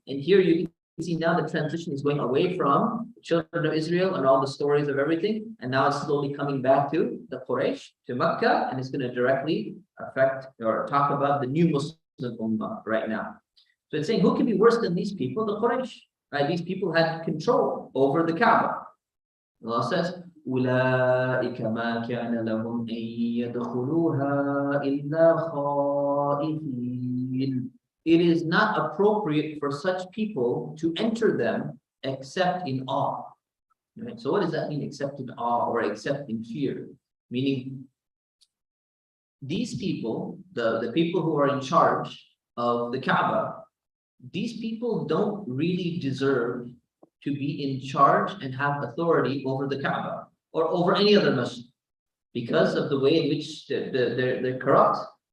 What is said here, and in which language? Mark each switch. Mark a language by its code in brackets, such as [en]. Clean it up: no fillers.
[en] And here you can see now the transition is going away from the children of Israel and all the stories of everything. And now it's slowly coming back to the Quraysh, to Mecca, and it's going to directly affect or talk about the new Muslim Ummah right now. So it's saying, who can be worse than these people? The Quraysh. right? These people had control over the Kaaba. Allah says, [ar] أولئك ما كان لهم أن يدخلوها إلا خائفين. [en] It is not appropriate for such people to enter them except in awe. Right? So what does that mean, except in awe or except in fear? Meaning, these people, the people who are in charge of the Kaaba, these people don't really deserve to be in charge and have authority over the Kaaba or over any other Muslim because of the way in which they're corrupt.